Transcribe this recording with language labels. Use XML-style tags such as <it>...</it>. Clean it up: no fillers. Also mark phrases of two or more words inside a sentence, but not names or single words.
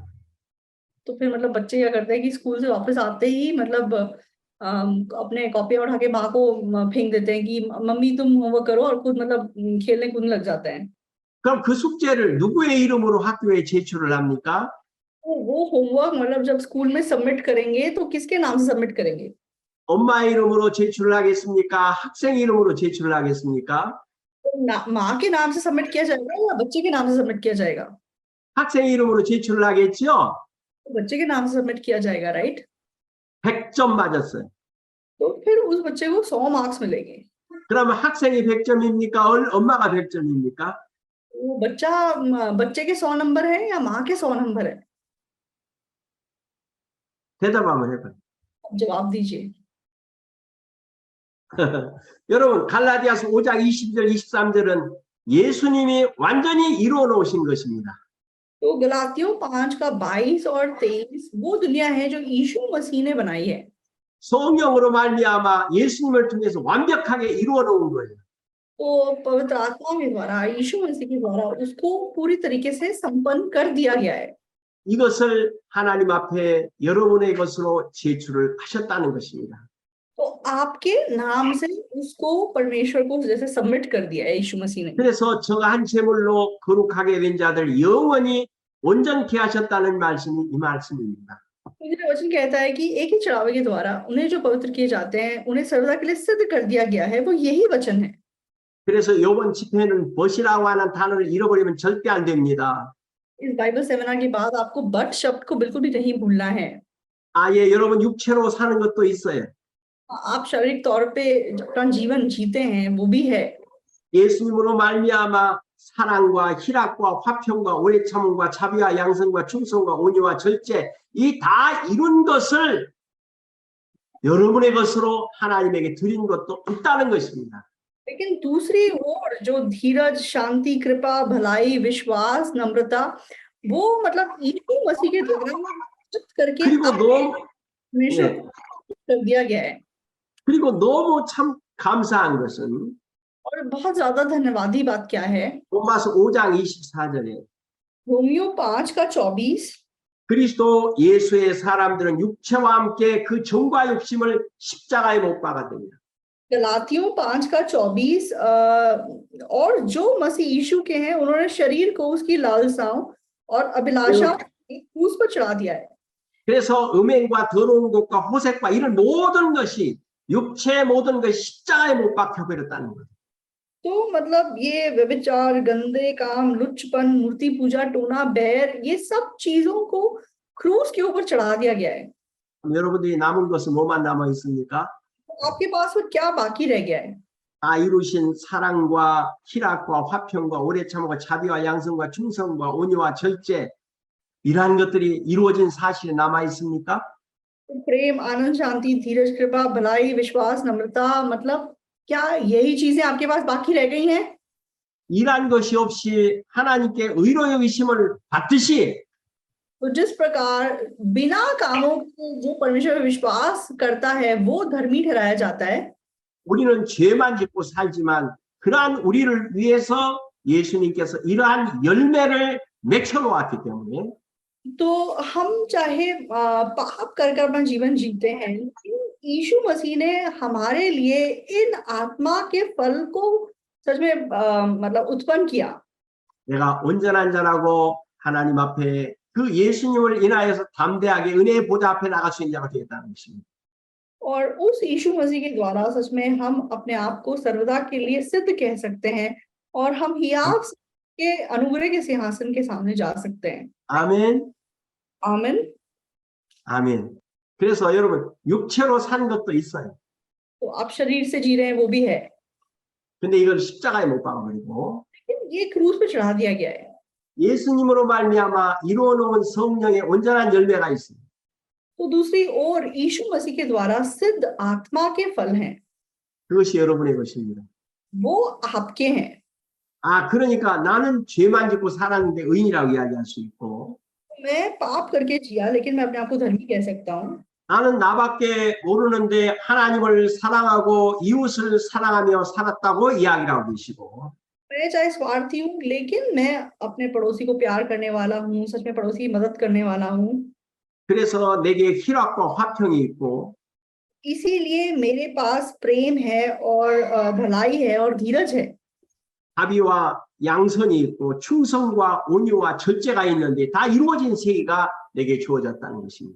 <hi>तो फिर मतलब बच्चे क्या करते हैं कि स्कूल से वापस आते ही मतलब अपने कॉपियां उठा के माँ को फेंक देते हैं कि मम्मी तुम होमवर्क करो, और खुद मतलब खेलने कूदने लग जाते हैं।</hi> <ko>그럼 그 숙제를 누구의 이름으로 학교에 제출을 합니까?</ko> <hi>तो वो होमवर्क मतलब जब स्कूल में सबमिट करेंगे तो किसके नाम से सबमिट करेंगे?</hi> <ko>엄마 이름으로 제출을 하겠습니까? 학생 이름으로 제출을 हा겠습니까?</ko> <hi>तो माँ के नाम से सबमिट किया जाएगा या बच्चे के नाम से सबमिट किया जाएगा?</hi> <ko>학생 이름으로 제출을 하겠죠?</ko> <hi>तो बच्चे के नाम से सबमिट किया जाएगा, राइट?</hi> <ko>100점 맞았어요.</ko> <hi>तो फिर उस बच्चे को 100 मार्क्स मिलेंगे।</hi> <ko>그러면 학생이 100점입니까? 엄마가 100점입니까?</ko> <hi>वो बच्चे के 100 नंबर है या माँ के 100 नंबर है?</hi> <ko>대답 한번 해봐요.</ko> <hi>अब जवाब दीजिए।</hi> <ko>여러분, 갈라디아서 5장 22절, 23절은 예수님이 완전히 이루어 놓으신 것입니다.</ko> <hi>तो गलातियों 5 का 22 और 23 वो दुनिया है जो यीशु मसीह ने बनाई है।</hi> <ko>성령으로 말미암아 예수님을 통해서 완벽하게 이루어 놓은 거예요.</ko> <hi>तो पवित्र आत्मा के द्वारा यीशु मसीह के द्वारा उसको पूरी तरीके से संपन्न कर दिया गया है।</hi> <ko>이것을 하나님 앞에 여러분의 것으로 제출을 하셨다는 것입니다.</ko> <hi>तो आपके नाम से उसको परमेश्वर को जैसे सबमिट कर दिया है यीशु मसीह ने।</hi> <ko>그래서 저가 한 제물로 거룩하게 된 자들 영원히 온전케 하셨다는 말씀이 이 말씀입니다.</ko> <hi>मेरा वचन कहता है कि एक ही चढ़ावे के द्वारा उन्हें जो पवित्र किए जाते हैं उन्हें सर्वदा के लिए सिद्ध कर दिया गया है, वो यही वचन है।</hi> <ko>그래서 이번 집회는 벗이라고 하는 단어를 잃어버리면 절대 안 됩니다.</ko> <hi>इस</hi> <en>Bible seminar</en> <hi>के बाद आपको बट शब्द को बिल्कुल भी नहीं भूलना है।</hi> <ko>예, 여러분 육체로 사는 것도 있어요.</ko> <hi>आप शारीरिक तौर पे अपना जीवन जीते हैं, वो भी है।</hi> <ko>예수님으로 말미암아 사랑과 희락과 화평과 오래 참음과 자비와 양성과 충성과 온유와 절제 이 다 이룬 것을 여러분의 것으로 하나님에게 드린 것도 있다는 것입니다.</ko> <hi>लेकिन दूसरी ओर जो धीरज, शांति, कृपा, भलाई, विश्वास, नम्रता, वो मतलब यीशु मसीह के द्वारा करके</hi> <ko>그리고 너무</ko> <hi>परमेश्वर को कर दिया गया है।</hi> <ko>그리고 너무 참 감사한 것은</ko> <hi>और बहुत ज्यादा धन्यवादी बात क्या है?</hi> <ko>로마서 5장 24절에</ko> <hi>रोमियो 5 का 24</hi> <ko>그리스도 예수의 사람들은 육체와 함께 그 정과 욕심을 십자가에 못 박았느니라.</ko> <hi>गलातियों 5 का 24 और जो मसीह यीशु के हैं उन्होंने शरीर को उसकी लालसाओं और अभिलाषाओं क्रूस पर चढ़ा दिया है।</hi> <ko>그래서 음행과 더러운 것과 호색과 이런 모든 것이 육체의 모든 것이 십자가에 못 박혀 버렸다는 거예요.</ko> <hi>तो मतलब ये व्यभिचार, गंदे काम, लुच्चपन, मूर्ति पूजा, टोना, बैर, ये सब चीजों को क्रूस के ऊपर चढ़ा दिया गया है।</hi> <ko>여러분들이 남은 것은 뭐만 남아 있습니까?</ko> <hi>तो आपके पास वो क्या बाकी रह गया है?</hi> <ko>다 이루신 사랑과 희락과 화평과 오래 참음과 자비와 양성과 충성과 온유와 절제 이러한 것들이 이루어진 사실이 남아 있습니까?</ko> <hi>प्रेम, आनंद, शांति, धीरज, कृपा, भलाई, विश्वास, नम्रता, मतलब क्या यही चीजें आपके पास बाकी रह गई हैं?</hi> <ko>이러한 것이 없이 하나님께 의로 여기심을 받듯이</ko> <hi>तो जिस प्रकार बिना कामों के जो परमेश्वर में विश्वास करता है वो धर्मी ठहराया जाता है,</hi> <ko>우리는 죄만 짓고 살지만 그러한 우리를 위해서 예수님께서 이러한 열매를 맺혀 놓았기 때문에</ko> <hi>तो हम चाहे पाप कर अपना जीवन जीते हैं, लेकिन यीशु मसीह ने हमारे लिए इन आत्मा के फल को सच में मतलब उत्पन्न किया।</hi> <ko>내가 온전한 자라고 하나님 앞에 그 예수님을 인하여서 담대하게 은혜의 보좌 앞에 나갈 수 있는 자가 되겠다는 것입니다.</ko> <hi>और उस यीशु मसीह के द्वारा सच में हम अपने आप को सर्वदा के लिए सिद्ध कह सकते हैं और हम हियाव के अनुग्रह के सिंहासन के सामने जा सकते हैं।</hi> <ko>아멘.</ko> <hi>आमीन।</hi> <ko>아멘. 그래서 여러분 육체로 산 것도 있어요.</ko> <hi>तो आप शरीर से जी रहे हैं, वो भी है,</hi> <ko>근데 이걸 십자가에 못 박아버리고</ko> <hi>लेकिन ये क्रूस पे चढ़ा दिया गया है।</hi> <ko>예수님으로 말미암아 이루어 놓은 성령의 온전한 열매가 있습니다.</ko> <hi>तो दूसरी ओर यीशु मसीह के द्वारा सिद्ध आत्मा के फल हैं,</hi> <ko>그것이 여러분의 것입니다.</ko> <hi>वो आपके हैं।</hi> <ko>그러니까 나는 죄만 짓고 살았는데 의인이라고 이야기할 수 있고</ko> <hi>मैं पाप करके जिया लेकिन मैं अपने आप को धर्मी कह सकता हूँ।</hi> <ko>나는 나밖에 모르는데 하나님을 사랑하고 이웃을 사랑하며 살았다고 이야기를 하고 계시고</ko> <hi>मैं चाहे स्वार्थी हूँ लेकिन मैं अपने पड़ोसी को प्यार करने वाला हूँ, सच में पड़ोसी की मदद करने वाला हूँ।</hi> <ko>그래서 내게 희락과 화평이 있고</ko> <hi>इसीलिए मेरे पास प्रेम है और भलाई है और धीरज है।</hi> <ko>자비와 양선이 있고 충성과 온유와 절제가 있는데 다 이루어진 세계가 내게 주어졌다는 것입니다.</ko>